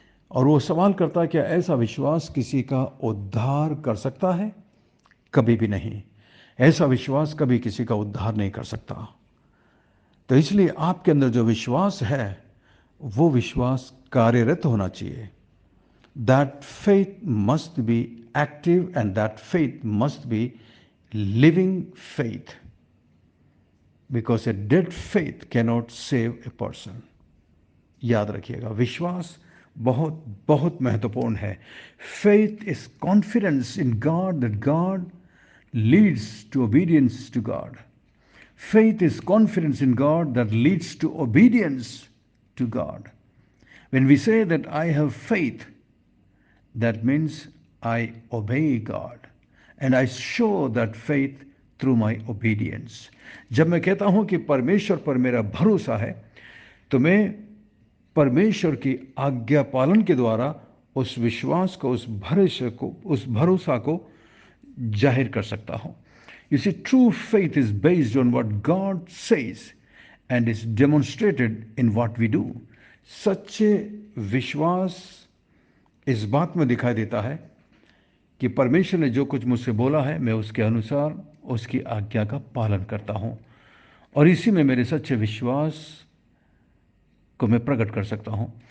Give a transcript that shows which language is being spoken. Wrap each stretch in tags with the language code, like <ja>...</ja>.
<hi>और वो सवाल करता है, क्या ऐसा विश्वास किसी का उद्धार कर सकता है? कभी भी नहीं। ऐसा विश्वास कभी किसी का उद्धार नहीं कर सकता। तो इसलिए आपके अंदर जो विश्वास है वो विश्वास कार्यरत होना चाहिए।</hi> <en>That faith must be active and that faith must be living faith, because a dead faith cannot save a person.</en> <hi>याद रखिएगा, विश्वास बहुत बहुत महत्वपूर्ण है।</hi> <en>Faith is confidence in God that God leads to obedience to God. Faith is confidence in God that leads to obedience to God. When we say that I have faith, that means I obey God and I show that faith through my obedience.</en> <hi>जब मैं कहता हूं कि परमेश्वर पर मेरा भरोसा है, तो मैं परमेश्वर की आज्ञा पालन के द्वारा उस विश्वास को, उस भरोसा को जाहिर कर सकता हूं।</hi> <en>You see, true faith is based on what God says and is demonstrated in what we do.</en> <hi>सच्चे विश्वास इस बात में दिखाई देता है कि परमेश्वर ने जो कुछ मुझसे बोला है, मैं उसके अनुसार उसकी आज्ञा का पालन करता हूं, और इसी में मेरे सच्चे विश्वास को मैं प्रकट कर सकता हूं।</hi>